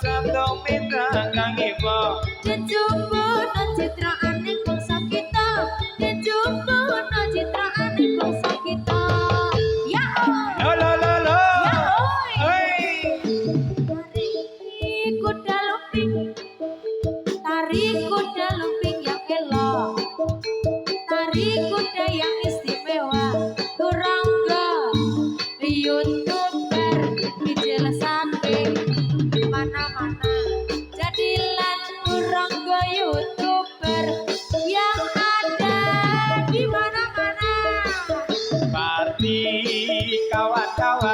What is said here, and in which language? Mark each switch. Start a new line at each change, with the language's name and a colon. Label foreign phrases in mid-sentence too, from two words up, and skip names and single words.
Indonesian: untuk minta kang ibu
Javanese: Dijumbuhna citraane bangsa kita, dijumbuhna citraane bangsa kita. Ya lo lo lo lo ya oi. oi
Indonesian: Tari kuda lumping, tari kuda lumping yang elok, tari kuda yang istimewa.
Javanese: Turangga YouTuber dijelasake mana-mana.
Indonesian: Jadilah turangga YouTuber yang ada di mana-mana. mari kawan-kawan